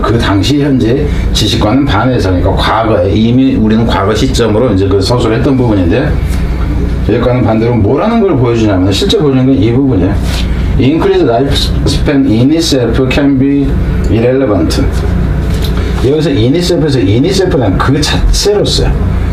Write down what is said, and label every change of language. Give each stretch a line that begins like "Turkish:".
Korean: 그 당시 현재 지식과는 반해서니까 과거에 이미 우리는 과거 시점으로 이제 그 서술을 했던 부분인데 여기과는 반대로 뭐라는 걸 보여주냐면 실제 보여주는 건 이 부분이에요.
English: Increased lifespan in itself can be irrelevant.
Korean: 여기서
English: in itself
Korean: 는 그 자체로서요.